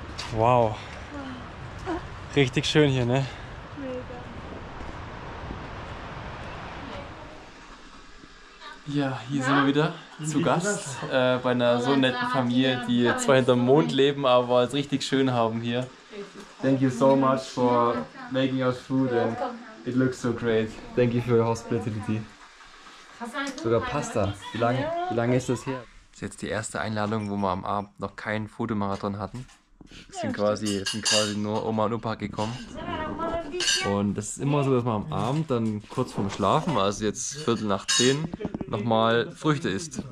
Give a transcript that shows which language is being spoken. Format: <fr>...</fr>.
<de>Wow. Richtig schön hier, ne? Ja, hier sind wir wieder zu Gast bei einer so netten Familie, die zwar hinterm Mond leben, aber es richtig schön haben hier.</de> <en>Thank you so much for making us food and it looks so great. Thank you for your hospitality.</en> <de>Sogar Pasta. Wie lange ist das her? Das ist jetzt die erste Einladung, wo wir am Abend noch keinen Fotomarathon hatten. Es sind quasi nur Oma und Opa gekommen. Und das ist immer so, dass man am Abend dann kurz vorm Schlafen, also jetzt 9:15, nochmal Früchte isst.</de>